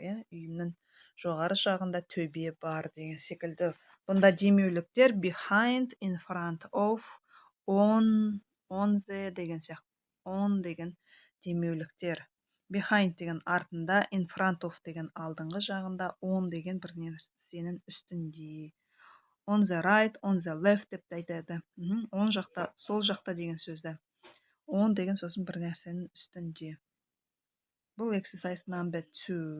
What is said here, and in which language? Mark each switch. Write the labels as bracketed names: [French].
[Kazakh] Үйімнің жоғары жағында төбе бар деген секілді. Бұнда демеуліктер behind, in front of, on the деген сияқты. On деген демеуліктер. Behind деген артында, in front of деген алдыңғы жағында, on деген бір нәрсенің үстінде. [English] On the right, on the left [Kazakh] деп айтады. On жақта, сол жақта деген сөзді. On деген сосын бір нәрсенің үстінде. [English] Бұл exercise number 2.